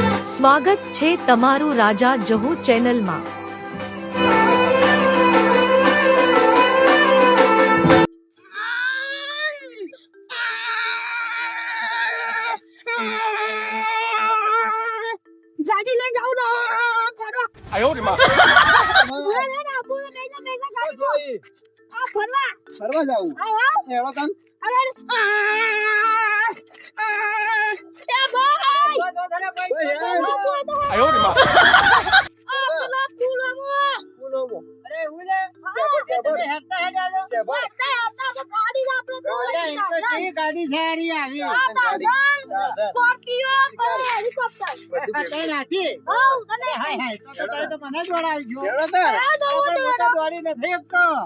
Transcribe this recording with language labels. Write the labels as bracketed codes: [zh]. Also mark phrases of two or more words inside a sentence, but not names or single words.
[gu] સ્વાગત છે તમારું રાજા જહુ ચેનલમાં। ગાડી લઈ જાઉં તો ફરવા [zh] 哎呦我的妈！ [gu] ફરવા જાઉં એવો કામ અરે [zh] 哎呦我的妈！ [gu] ગાડી છે આવી મને દોડાવી ગયો દોડી નથી એકતો